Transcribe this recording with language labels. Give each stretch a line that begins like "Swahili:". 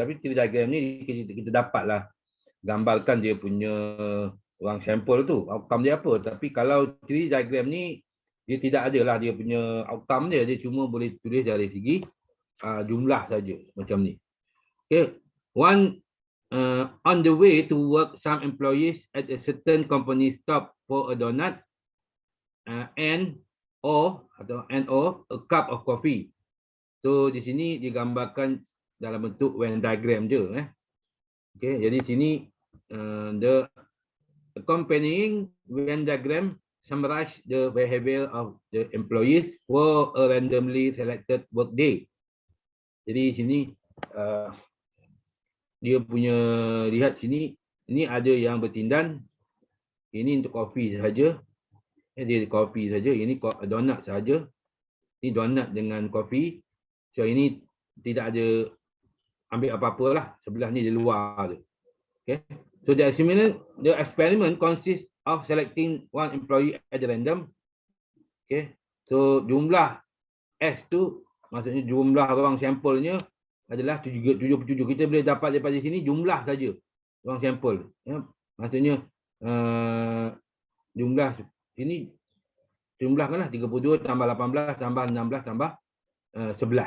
Malay: Tapi tree diagram ni kita dapatlah gambarkan dia punya ruang sampel tu, outcome dia apa. Tapi kalau tree diagram ni, dia tidak adalah dia punya outcome dia cuma boleh tulis dari segi jumlah saja macam ni. Okay.
English: On the way to work, some employees at a certain company stop for a donut or a cup of coffee.
Malay: So di sini digambarkan dalam bentuk Venn diagram je.
English: Okay,
Malay: jadi sini
English: the accompanying Venn diagram summarize the behavior of the employees for a randomly selected work day.
Malay: Jadi sini dia punya, lihat sini, ini ada yang bertindan, ini untuk kopi saja, dia kopi saja, ini donat saja, ini donat dengan kopi. So ini tidak ada ambil apa-apa lah, sebelah ni di luar tu. Okay.
English: So the experiment consists of selecting one employee at random. Okay. So
Malay: jumlah S tu maksudnya jumlah orang sampelnya adalah 77. Kita boleh dapat daripada sini jumlah saja orang sampel. Ya. Maksudnya jumlah ini jumlahkanlah 32 tambah 18 tambah 16 tambah 11.